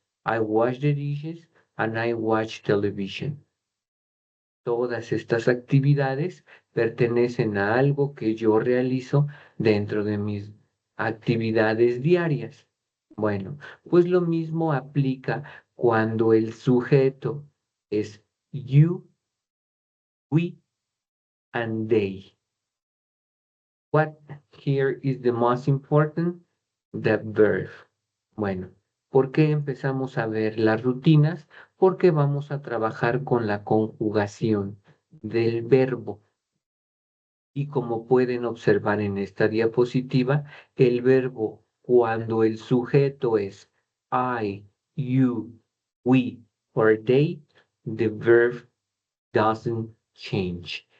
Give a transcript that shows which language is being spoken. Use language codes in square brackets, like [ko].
[en] I wash the dishes and I watch television. [es] Todas estas actividades pertenecen a algo que yo realizo dentro de mis actividades diarias. Bueno, pues lo mismo aplica cuando el sujeto es [en] you, we, and they. What here is the most important? The verb. [es] Bueno, ¿por qué empezamos a ver las rutinas? Porque vamos a trabajar con la conjugación del verbo. Y como pueden observar en esta diapositiva, el verbo cuando el sujeto es [en] I, you, we or they, the verb doesn't change.